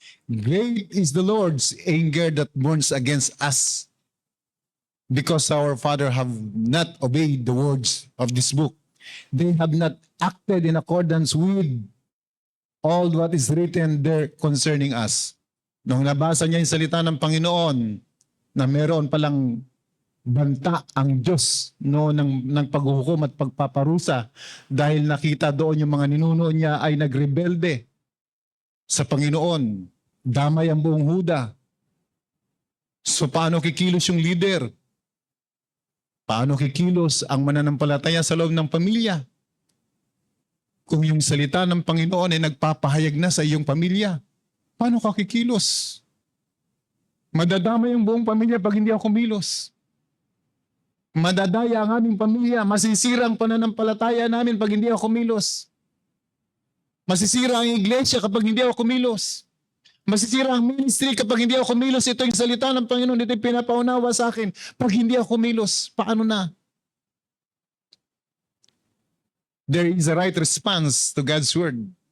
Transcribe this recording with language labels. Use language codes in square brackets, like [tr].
[en] Great is the Lord's anger that burns against us because our father have not obeyed the words of this book. They have not acted in accordance with all what is written there concerning us. [tl] Nung nabasa niya yung salita ng Panginoon na meron palang banta ang Diyos ng paghuhukom at pagpaparusa dahil nakita doon yung mga ninuno niya ay nagrebelde sa Panginoon. Damay ang buong Huda. So paano kikilos yung leader? Paano kikilos ang mananampalataya sa loob ng pamilya? Kung yung salita ng Panginoon ay nagpapahayag na sa iyong pamilya, paano ka kikilos? Madadamay ang buong pamilya pag hindi ako kumilos. Madadaya ang aming pamilya. Masisira ang pananampalataya namin pag hindi ako kumilos. Masisira ang iglesia kapag hindi ako kumilos. Masisira ang ministry kapag hindi ako kumilos. Ito yung salita ng Panginoon. Ito yung pinapaunawa sa akin. Pag hindi ako kumilos, paano na? [en] There is a right response to God's word.